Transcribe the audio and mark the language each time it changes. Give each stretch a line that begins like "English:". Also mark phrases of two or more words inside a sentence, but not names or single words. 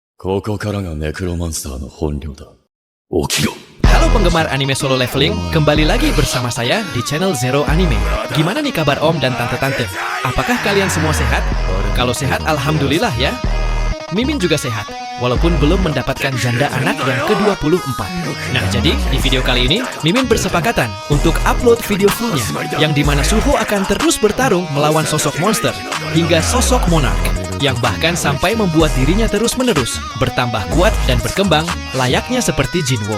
Japanese: ここからがネクロマンサーの本領だ。起きろ。
Indonesian: Halo penggemar anime solo leveling, kembali lagi bersama saya di channel Zero Anime. Gimana nih kabar om dan tante-tante? Apakah kalian semua sehat? Kalau sehat, alhamdulillah ya. Mimin juga sehat, walaupun belum mendapatkan janda anak yang ke-24. Nah jadi, di video kali ini, Mimin bersepakatan untuk upload video fullnya, yang dimana Suho akan terus bertarung melawan sosok monster, hingga sosok monark, yang bahkan sampai membuat dirinya terus-menerus bertambah kuat dan berkembang layaknya seperti Jinwo.